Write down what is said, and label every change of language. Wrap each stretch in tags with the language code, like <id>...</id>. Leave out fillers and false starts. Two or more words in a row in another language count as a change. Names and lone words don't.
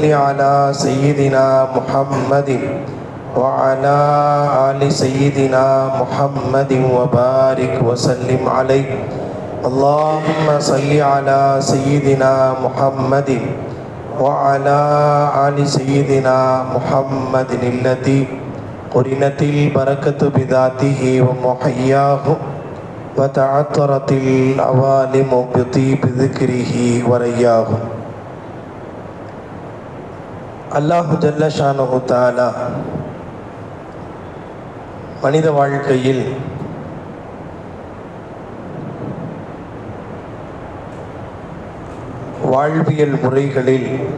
<ar>على سيدنا محمد وعلى آل سيدنا محمد وبارك وسلم عليه اللهم صل على سيدنا محمد وعلى آل سيدنا محمد الذي قرنت البركة بذاته ومحياه وتعطرت العوالم بطيب ذكره ورياه. الله جل شأنه تعالى</ar> <ta>மனித வாழ்க்கையில் வாழ்வியல் முறைகளில்</ta>